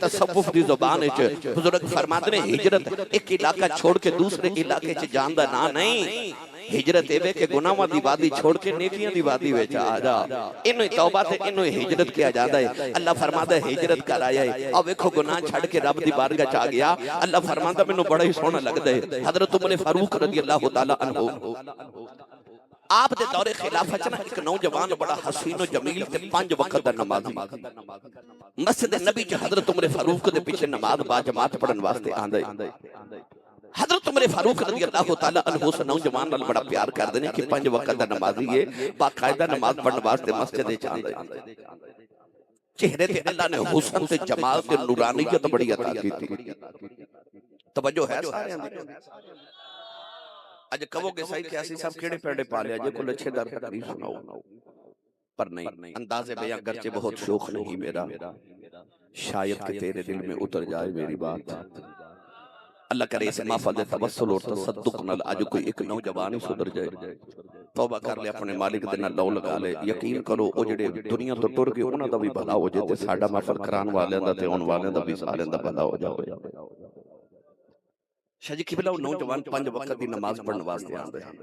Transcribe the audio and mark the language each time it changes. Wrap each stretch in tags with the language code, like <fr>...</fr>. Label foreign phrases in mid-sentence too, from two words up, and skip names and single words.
<pa>تصوف دی زبان وچ بزرگ فرماندے نے ہجرت اک علاقہ چھوڑ کے دوسرے علاقے چ جان دا نام نہیں، ہجرت ایوے کے گناہاں دی وادی چھوڑ کے نیکیاں دی وادی وچ آ جا. انہوں توبہ تے انہوں ہجرت کیا جاندا ہے۔ اللہ فرماندا ہجرت کر آیا ہے، آ ویکھو گناہ چھڈ کے رب دی بارگاہ چ آ گیا. اللہ فرماندا مینوں بڑا ہی سوہنا لگدا ہے۔ حضرت عمر فاروق</pa> <ar>رضي الله تعالى عنه</ar> <pa>آپ دے دورے خلافت چ نا اک نوجوان بڑا حسین جمیل تے 5 وقت دا نمازی مسجد نبی چ حضرت عمر فاروق دے پیچھے نماز با جماعت پڑھن واسطے آندے. حضرت عمر فاروق</pa> <ar>رضي الله تعالى عنه</ar> <pa>اس نوجوان نال بڑا پیار کردے نے کہ 5 وقت دا نمازی ہے، باقاعدہ نماز پڑھن واسطے مسجد وچ آندے. چہرے تے اللہ نے حسن تے جمال تے نورانیت بڑی عطا کیتی. توجہ ہے ساریاں دی۔ اج کہو گے صحیح کہ اسیں سب کیہڑے پیڑے پالے جے کوئی اچھے در تقریر سناؤ، پر نہیں,</pa> <ur>اندازِ بیاں گرچہ بہت شوق نہیں میرا، شاید کہ تیرے دل میں اتر جائے میری بات.</ur> <pa>اللہ کرے اس محفل دے توسل اور تصدق نال اج کوئی اک نوجوان ہی سدھر جائے، توبہ کر لے، اپنے مالک دے نال لو لگا لے. یقین کرو او جیہڑے دنیا توں ٹر گئے انہاں دا بھی بھلا ہو جائے تے ساڈا محفل کران والیاں دا تے آؤن والیاں دا بھی ساریاں دا بھلا ہو جائے. شاہ جی قبلہ نوجوان 5 وقت کی نماز پڑھنے واسطے آندے.</pa>